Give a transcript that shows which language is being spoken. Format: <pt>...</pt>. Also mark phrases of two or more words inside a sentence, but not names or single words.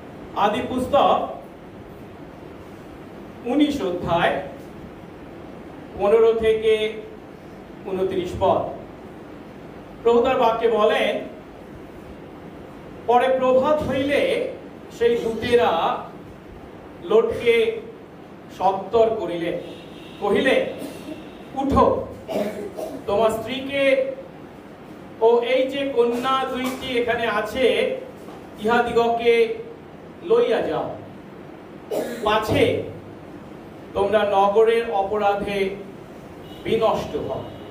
<bn>আদি পুস্তক 19 অধ্যায় 15 থেকে 29 পদ। প্রভু তার বাক্যে বলেন, পরে প্রভাত हইলে সেই দূতেরা লোটকে সত্তর করিলে, কহিলে, উঠো, তোমার স্ত্রীকে ও এই যে কন্যা দুইটি এখানে আছে ইহাদিগকে লইয়া যাও, পাছে তোমরা নগরের অপরাধে বিনষ্ট হও।</bn>